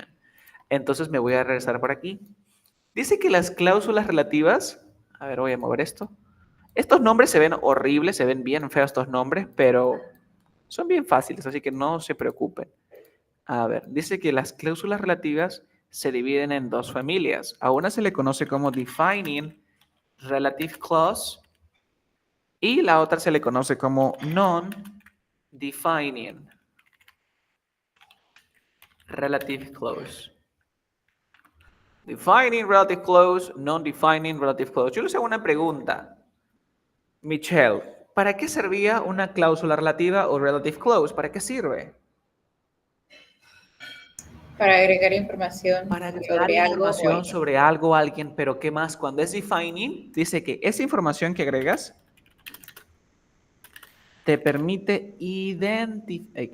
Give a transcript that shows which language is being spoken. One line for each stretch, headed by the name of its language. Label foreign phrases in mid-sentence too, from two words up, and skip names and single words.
Spanish: Entonces me voy a regresar por aquí. Dice que las cláusulas relativas, a ver, voy a mover esto. Estos nombres se ven horribles, se ven bien feos estos nombres, pero son bien fáciles, así que no se preocupen. A ver, dice que las cláusulas relativas se dividen en dos familias. A una se le conoce como
English: defining relative clause
Spanish: y la otra se le conoce como
English: non-defining relative clause. Defining relative clause, non-defining relative clause.
Spanish: Yo les hago una pregunta. Michelle, ¿para qué servía una cláusula relativa o
English: relative clause?
Spanish: ¿Para qué sirve? Para agregar información Para agregar sobre algo o información alguien. sobre algo o alguien, pero ¿qué más? Cuando es defining, dice que esa información que agregas te permite identificar.